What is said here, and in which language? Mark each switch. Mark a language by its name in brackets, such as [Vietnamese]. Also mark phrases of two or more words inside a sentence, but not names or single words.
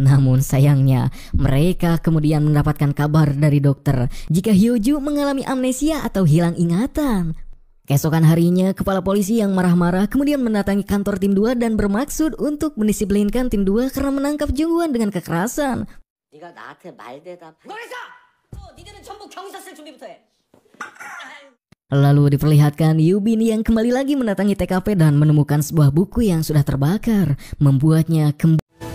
[Indonesian] Namun sayangnya, mereka kemudian mendapatkan kabar dari dokter jika Hyoju mengalami amnesia atau hilang ingatan. Keesokan harinya, kepala polisi yang marah-marah kemudian mendatangi kantor tim 2 dan bermaksud untuk mendisiplinkan tim 2 karena menangkap Jung Won dengan kekerasan. [Korean] 네가 나한테 말대답. 너랬어! 니들은 전부 경사 쓸 준비부터 해. [Indonesian] Lalu diperlihatkan Yubin yang kembali lagi mendatangi TKP dan menemukan sebuah buku yang sudah terbakar, membuatnya kembali